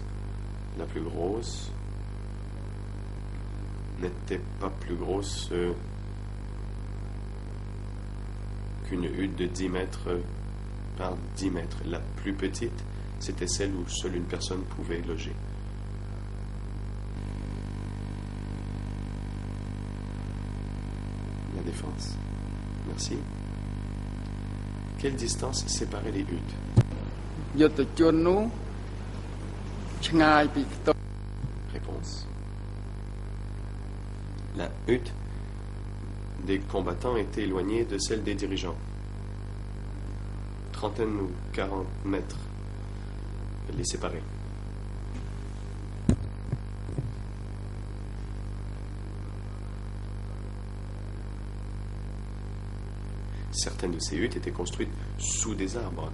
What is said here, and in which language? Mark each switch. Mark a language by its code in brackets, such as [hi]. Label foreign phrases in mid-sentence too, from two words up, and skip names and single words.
[fr] La plus grosse n'était pas plus grosse qu'une hutte de 10 mètres par 10 mètres. La plus petite, c'était celle où seule une personne pouvait loger. La défense. Merci. Quelle distance séparait les huttes? [km] យុទ្ធជននោះឆ្ងាយពីខ្ទម [fr] Réponse. La hutte des combattants était éloignée de celle des dirigeants. 30 ou 40 mètres les séparaient. Certaines de ces huttes étaient construites sous des arbres.